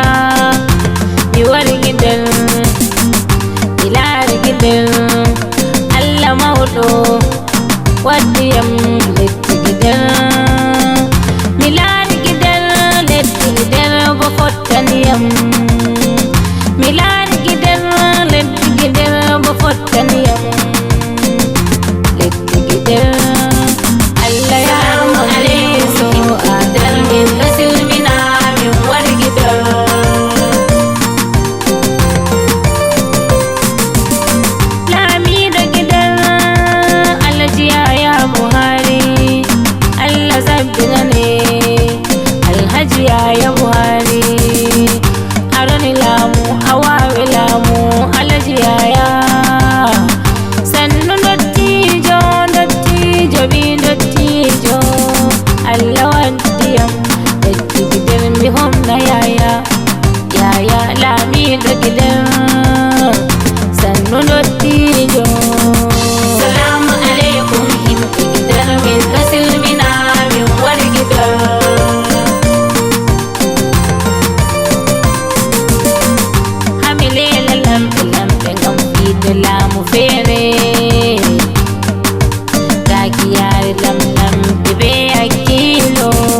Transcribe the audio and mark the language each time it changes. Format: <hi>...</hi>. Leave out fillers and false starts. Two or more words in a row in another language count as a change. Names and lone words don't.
<ff>Mi wari gidar mi laari gidar Allah mawɗo waddiyam letti gidar. Mi laari gidar letti gidar bo fottaniyam. Mi laari gidar letti gidar bo fottaniyam. Letti gidar Allah ya</ff> <ar>سلام عليكم</ar> <ff>himɓe gidar min ɗo silmina min wari gidar. Lamiɗo gidar Alhaji Yaya Buhari Allah sabbinane. Alhaji Yaya Buhari aroni lamu awawe lamu. Alhaji Yaya sannu dottijo dottijo bi dottijo Allah waddiyam letti gidar mi homna yaya. Yaya lamiɗo gidar sannu dottijo.</ff> <ar>سلام عليكم</ar> <ff>himɓe gidar min ɗo silmina min wari gidar. Hamilela lamɓe lamɓe ngam fiide laamu feere. Taki yare lamlamɓe be hakkilo.</ff>